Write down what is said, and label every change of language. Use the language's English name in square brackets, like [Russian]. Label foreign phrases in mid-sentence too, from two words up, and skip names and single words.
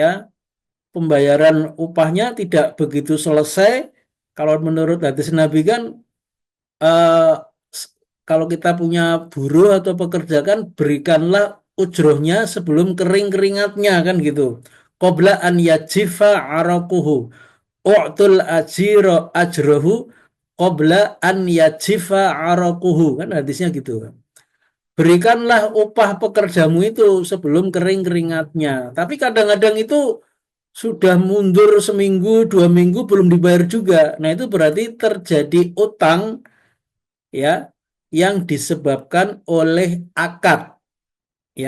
[Indonesian] Pembayaran upahnya tidak begitu selesai. Kalau menurut hadis Nabi kan, eh, kalau kita punya buruh atau pekerja kan berikanlah ujrohnya sebelum kering keringatnya, kan gitu. [Arabic] قبل أن يجف عرقه. أعطوا الأجير أجره قبل أن يجف عرقه. [Indonesian] Kan hadisnya gitu. Berikanlah upah pekerjamu itu sebelum kering keringatnya. Tapi kadang-kadang itu sudah mundur seminggu, 2 minggu belum dibayar juga. Nah, itu berarti terjadi utang, ya, yang disebabkan oleh akad, ya.